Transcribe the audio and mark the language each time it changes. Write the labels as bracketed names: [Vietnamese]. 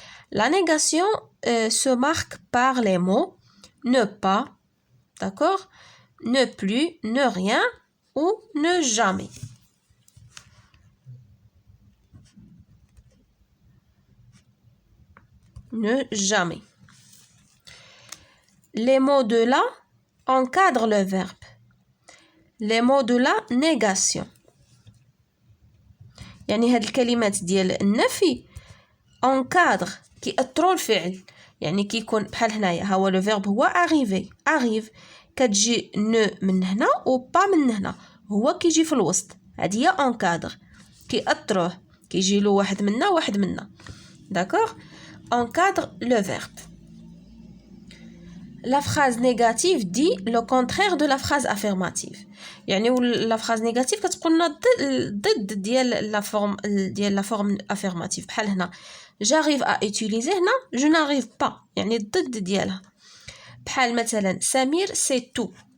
[French] La négation se marque par les mots ne pas, d'accord, ne plus, ne rien ou ne jamais. Ne jamais. Les mots de la encadrent le verbe. Les mots de la négation. [Arabic] يعني هاد الكلمات ديال النفي encadre كيأثروا الفعل. يعني كيكون بحال هنايا هو لو فيرب هو arrive كتجي ne من هنا و pas من هنا هو كيجي في الوسط. هادي هي encadre كيأثروه كيجي له واحد منا واحد منا. [French] D'accord? Encadre le verbe. La phrase négative dit le contraire de la phrase affirmative. [Arabic] يعني [French] la phrase négative [Arabic] كتقولنا ضد ديال [French] la forme affirmative. [Arabic] بحال هنا [French] j'arrive à utiliser [Arabic] هنا [French] je n'arrive pas [Arabic] يعني ضد ديالها. بحال مثلا سمير [French] sait tout.